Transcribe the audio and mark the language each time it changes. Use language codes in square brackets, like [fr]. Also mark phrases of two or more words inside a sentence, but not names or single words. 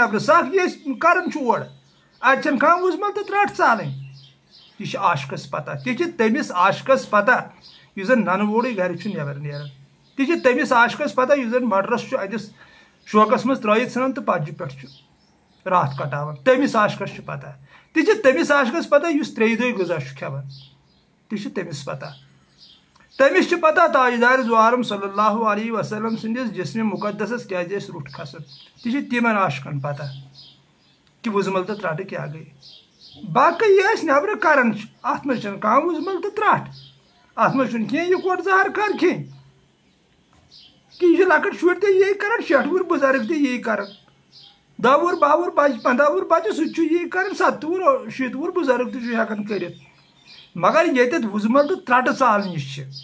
[ks] نیبرٕ سکھ یہِ أسۍ کران چھِ اورٕ اتہِ چھنہٕ کانٛہہ وُزمل تہٕ ترٛٹھ ژالٕنۍ یہِ چھِ عاشقس پتہ تہِ چھِ تٔمِس عاشقس پتہ یُس زن ننہٕ ووڑٕے گرِ چھُ نٮ۪بر نیران تہِ چھِ تٔمِس عاشقس پتہ یُس زن مٹرس چھُ اتِس شوقس منٛز ترٲیِتھ ژھٕنان تہٕ پتجہِ پٮ۪ٹھ چھُ راتھ کٹاوان تٔمِس عاشقس چھُ پتہ تہِ چھِ تٔمِس عاشقس پتہ یُس ترٛیٚیہِ دۄہہِ غذا چھُ کھٮ۪وان تہِ چھِ تٔمِس پتہ تٔمِس چھِ پتہ تاجدار دو عالم [ar] صلی اللہ علیہ وسلم [ks] سٕنٛدِس جسمِ مُقدسس کیٛازِ ٲسۍ روٚٹ کھسان تہِ چھِ تِمن عاشقن پتہ کہ وُزمل تہٕ ترٛٹہٕ کیٛاہ گٔے باقٕے یہِ أسۍ نٮ۪برٕ کران چھِ اتھ منٛز چھنہٕ کانٛہہ وُزمل تہٕ ترٛٹھ اتھ منٛز چھُنہٕ کینٛہہ یِکوٹ زہر کھار کھٮ۪نۍ کہ یہِ چھِ لۄکٕٹۍ شُرۍ تہِ یی کران 60 وُہُر بُزرگ تہِ یی کران 10 وُہُر 12 وُہُر بچہِ 15 وُہُر بچہِ سُہ تہِ چھُ یی کران 70 وُہُر 60 وُہُر بُزرگ تہِ چھُ ہٮ۪کان کٔرِتھ مگر ییٚتٮ۪تھ وُزمل تہٕ ترٛٹہٕ ژالنہِ چھِ